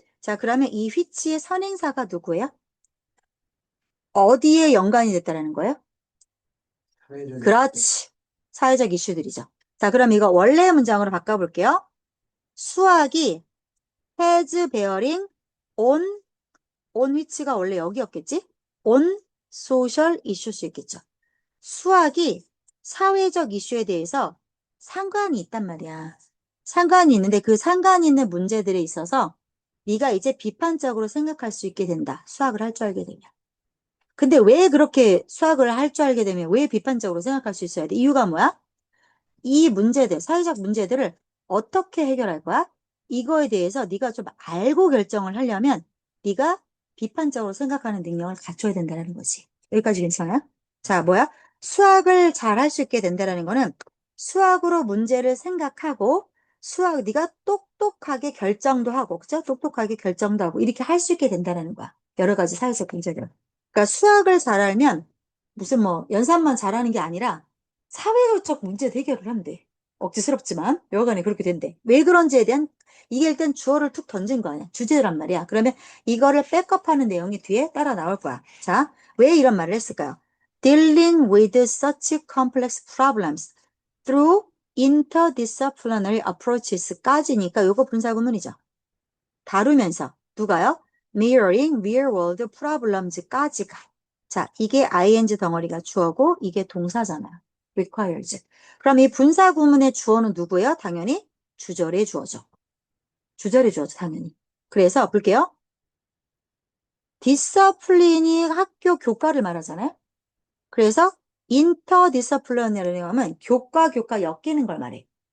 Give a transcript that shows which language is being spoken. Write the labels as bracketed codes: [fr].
[ko] 자, 그러면 이 which의 선행사가 누구예요? 어디에 연관이 됐다라는 거예요? 사회적 그렇지. 사회적 이슈들이죠. 자, 그럼 이거 원래 문장으로 바꿔볼게요. 수학이 has bearing on which가 원래 여기였겠지? on social issues 있겠죠. 수학이 사회적 이슈에 대해서 상관이 있단 말이야. 상관이 있는데 그 상관이 있는 문제들에 있어서 네가 이제 비판적으로 생각할 수 있게 된다. 수학을 할 줄 알게 되면. 근데 왜 그렇게 수학을 할 줄 알게 되면 왜 비판적으로 생각할 수 있어야 돼? 이유가 뭐야? 이 문제들, 사회적 문제들을 어떻게 해결할 거야? 이거에 대해서 네가 좀 알고 결정을 하려면 네가 비판적으로 생각하는 능력을 갖춰야 된다는 거지. 여기까지 괜찮아요? 자, 뭐야? 수학을 잘 할 수 있게 된다는 거는 수학으로 문제를 생각하고 네가 똑똑하게 결정도 하고, 그죠? 똑똑하게 결정도 하고 이렇게 할 수 있게 된다는 거야. 여러 가지 사회적 문제들. 그러니까 수학을 잘 알면 무슨 뭐 연산만 잘하는 게 아니라 사회적 문제 해결을 하면 돼. 억지스럽지만 여간에 그렇게 된대. 왜 그런지에 대한 이게 일단 주어를 툭 던진 거 아니야. 주제란 말이야. 그러면 이거를 백업하는 내용이 뒤에 따라 나올 거야. 자, 왜 이런 말을 했을까요? [en] Dealing with such complex problems through interdisciplinary approaches까지니까 [ko] 요거 분사구문이죠. 다루면서 누가요? [en] Mirroring real world problems까지가. [ko] 자, 이게 ing 덩어리가 주어고 이게 동사잖아요. requires. 그럼 이 분사 구문의 주어는 누구예요? 당연히 주절의 주어죠. 주절의 주어죠, 당연히. 그래서 볼게요. 디서플린이 학교 교과를 말하잖아요. 그래서 interdisciplinary라고 하면 교과 엮이는 걸 말해.